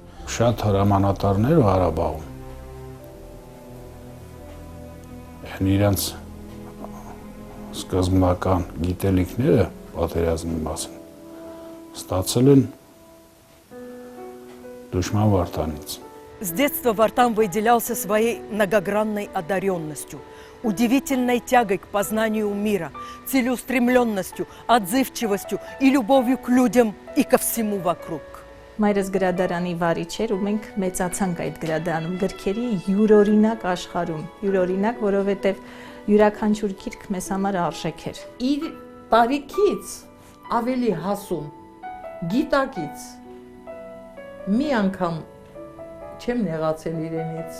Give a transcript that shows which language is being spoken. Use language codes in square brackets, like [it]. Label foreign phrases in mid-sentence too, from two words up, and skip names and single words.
[hy] Շատ հրամանատարներ Ղարաբաղում իրենց սկզբնական գիտելիքները պատերազմի մասին ստացել են Դուշման Վարդանից։ [ru] С детства Вартан выделялся своей многогранной одаренностью, удивительной тягой к познанию мира, целеустремленностью, отзывчивостью и любовью к людям и ко всему вокруг. [hy] Մայրս գրադարանի վարիչ էր ու մենք մեծացանք այդ գրադարանում գրքերի յուրօրինակ աշխարհում, յուրօրինակ, որովհետև յուրաքանչյուր գիրք մեզ համար արժեք էր։ Իր տարիքից ավելի հասուն, գիտակից մի անգամ չեմ նեղացել իրենից։